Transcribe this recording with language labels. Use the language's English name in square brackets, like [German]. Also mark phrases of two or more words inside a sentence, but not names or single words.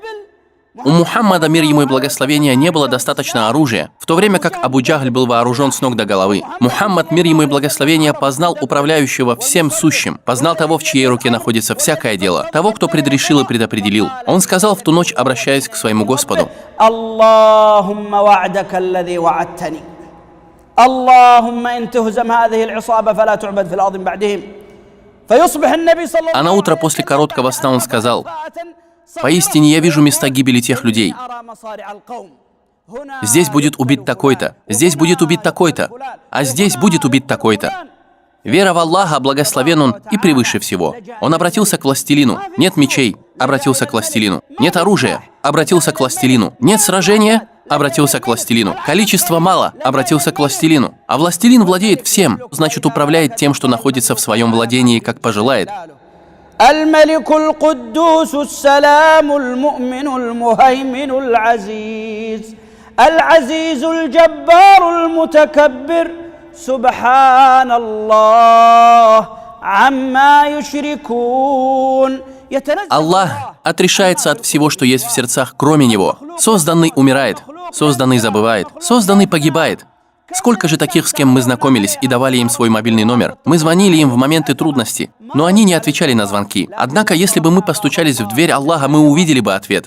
[Russian] У Мухаммада, мир ему и благословения, не было достаточно оружия, в то время как Абу Джахль был вооружен с ног до головы. Мухаммад, мир ему и благословения, познал управляющего всем сущим, познал того, в чьей руке находится всякое дело, того, кто предрешил и предопределил. Он сказал в ту ночь, обращаясь к своему Господу: [Arabic] «اللهم وعدك الذي وعدتني. اللهم إن تهزم هذه العصابة فلا تعبد في الأرض بعدهم». [Russian] А на утро после короткого сна он сказал: «Поистине я вижу места гибели тех людей. Здесь будет убит такой-то, здесь будет убит такой-то, а здесь будет убит такой-то». Вера в Аллаха, благословен Он и превыше всего. Он обратился к властелину. Нет мечей, обратился к властелину. Нет оружия, обратился к властелину. Нет сражения, обратился к властелину. Количество мало, обратился к властелину. А властелин владеет всем, значит, управляет тем, что находится в своем владении, как пожелает. [Arabic] الملك القدوس السلام المؤمن المهيمن العزيز العزيز الجبار المتكبر سبحان الله عما يشركون. [Russian] Аллах отрешается от всего, что есть в сердцах, кроме Него. Созданный умирает, созданный забывает, созданный погибает. Сколько же таких, с кем мы знакомились и давали им свой мобильный номер? Мы звонили им в моменты трудности, но они не отвечали на звонки. Однако, если бы мы постучались в дверь Аллаха, мы увидели бы ответ.